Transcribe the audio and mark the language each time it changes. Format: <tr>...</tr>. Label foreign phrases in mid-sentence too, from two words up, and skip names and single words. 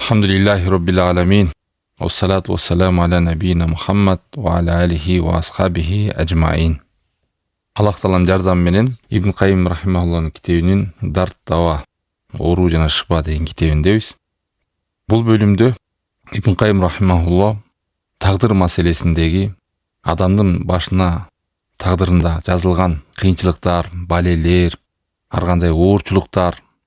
<ar>الحمد لله رب العالمين والصلاة والسلام على نبينا محمد وعلى آله وأصحابه أجمعين.</ar> <ky>Allah Taala'nын жардамы менен Ибн Кайим рахимахуллахның китебинин Дарт Дава, оору жана шифа деген китебиндебиз. Бул бөлүмдө Ибн Кайим рахимахуллах тагдыр маселесиндеги адамдын башына тагдырында жазылган кыйынчылыктар, балелер, ар кандай оорчулуктар</ky>